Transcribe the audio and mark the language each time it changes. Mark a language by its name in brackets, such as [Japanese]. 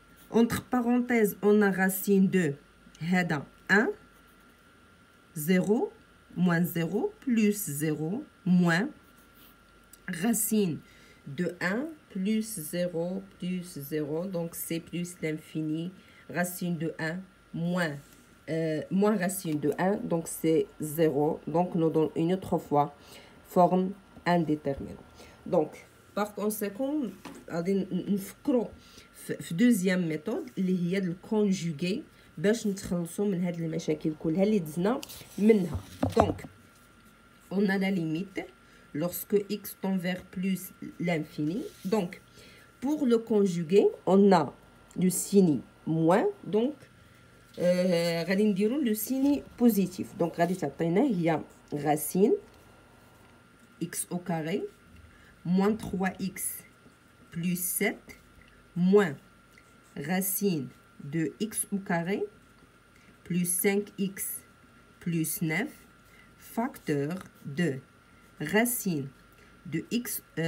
[French] Entre parenthèses, on a racine de 1, 0, moins 0, plus 0, moins racine de 1, plus 0, plus 0. Donc, c'est plus l'infini. Racine de 1, moins racine de 1. Donc, c'est 0. Donc, nous donne une autre fois forme indéterminée. Donc, par conséquent, [Arabic] نفكروا في دوزيام ميثود اللي هي الكونجوغي باش نتخلصوا من هاد المشاكل كلها اللي دزنا منها. [French] دونك on a la limite lorsque x tend vers plus l'infini. Donc pour le conjuguer on a le signe moins, donc [Arabic] غادي نديرو لو سيني بوزيتيف. دونك غادي تعطينا هي [French] racine x au carré moins 3x plus 7 moins racine de x au carré plus 5x plus 9 facteur de racine de x